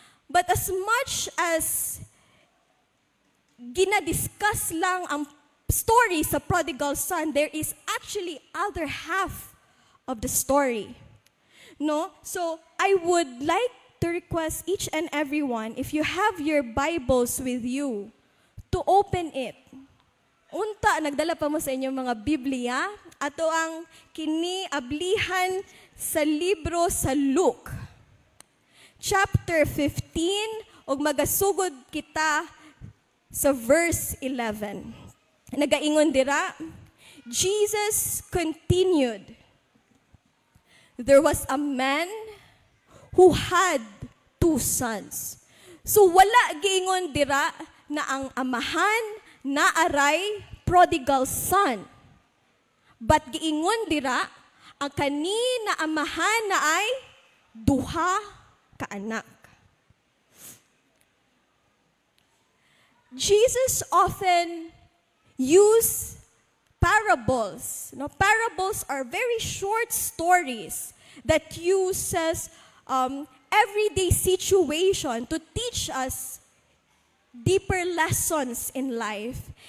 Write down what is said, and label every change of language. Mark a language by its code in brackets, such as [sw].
[en] But as much as [ceb] ginadiscuss lang ang [en] story sa prodigal son, there is actually other half of the story. No? So I would like to request each and everyone, if you have your Bibles with you, to open it. [ceb] Unta, nagdala pa mo sa inyong mga Biblia, ato ang kiniablihan sa libro sa Luke. [en] Chapter 15, [ceb] ug magasugod kita sa verse 11. Nagaingon dira, [en] Jesus continued, there was a man who had two sons. [ceb] So wala giingon dira na ang amahan naaray prodigal son. But giingon dira, ang kanina amahan na ay duha ka anak. [en] Jesus often used parables. No, parables are very short stories that uses everyday situation to teach us deeper lessons in life.